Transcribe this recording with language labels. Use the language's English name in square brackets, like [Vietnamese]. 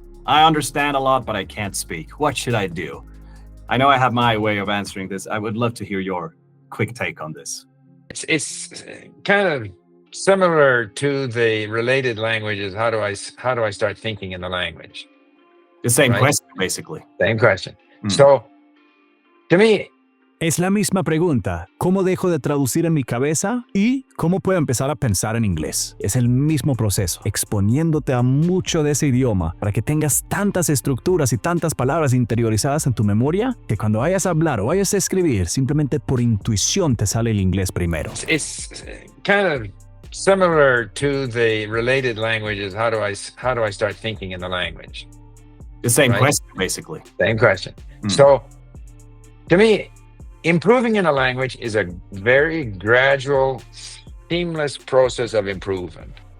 [English] I understand a lot, but I can't speak. What should I do? I know I have my way of answering this. I would love to hear your quick take on this. It's kind of similar to the related languages. How do I start thinking in the language? The same question, basically. Same question. So, to me, [Spanish] Es la misma pregunta. ¿Cómo dejo de traducir en mi cabeza? ¿Y cómo puedo empezar a pensar en inglés? Es el mismo proceso, exponiéndote a mucho de ese idioma para que tengas tantas estructuras y tantas palabras interiorizadas en tu memoria que cuando vayas a hablar o vayas a escribir, simplemente por intuición te sale el inglés primero. [English] It's kind of similar to the related languages. How do I start thinking in the language? The same question, basically. Same question. So, to me, improving in a language is a very gradual, seamless process of improvement.